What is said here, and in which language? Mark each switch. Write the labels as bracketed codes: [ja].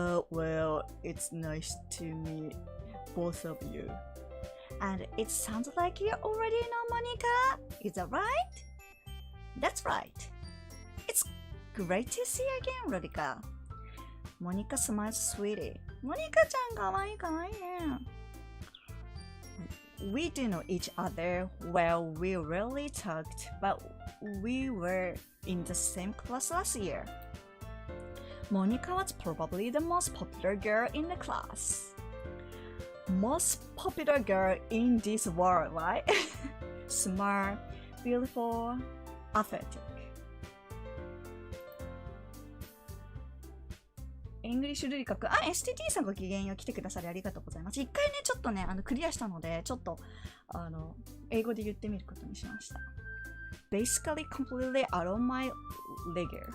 [en] Well, it's nice to meet both of you. And it sounds like you already know Monica, is that right? That's right. It's great to see you again, Rurika. Monica smiles sweetie. [ja] Monica-chan, かわいいかわいいね。 [en] We do know each other well. We rarely talked, but we were in the same class last year. Monica was probably the most popular girl in the class. Most popular girl in this world, right? Smart, beautiful, athletic. [ja] English ルリカくん、STT さんごきげんよう来てくださりありがとうございます。一回ね、ちょっとね、クリアしたので、ちょっと、英語で言ってみることにしました。 [en] Basically completely out of my league.